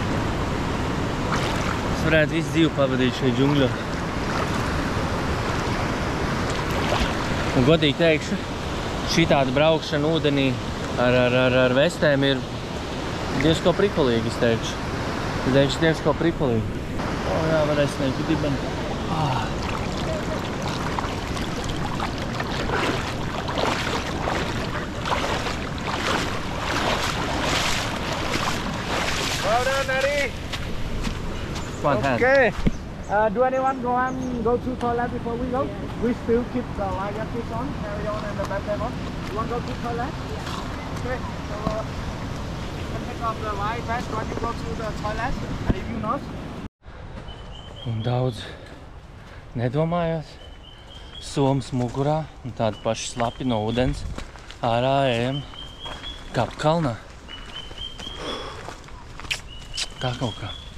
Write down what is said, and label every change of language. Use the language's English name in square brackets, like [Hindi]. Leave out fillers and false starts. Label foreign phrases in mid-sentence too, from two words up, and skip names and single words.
[Latvian] Es varētu visu dzīvi pavadīt šeit džungļos. Un godīgi teikšu, šī tāda braukšana ūdenī ar vestēm ir diezko prikolīgi, es teikšu. Es teikšu diezko prikolīgi. Jā, varēs neku dibeni. [English] Well done, Eddie. One hand. Okay. Do anyone go to toilet before we go? We still keep the light jackets on, carry on, and the backpack on. You want to go to toilet? Yeah. Okay. So you can take off the light vest when you go to the toilet, and if you not. [Latvian] Un daudz nedomājot. Somas mugurā un tādi paši slapi no ūdens. Ārā ejam Kapu kalnā. Tā kaut kā.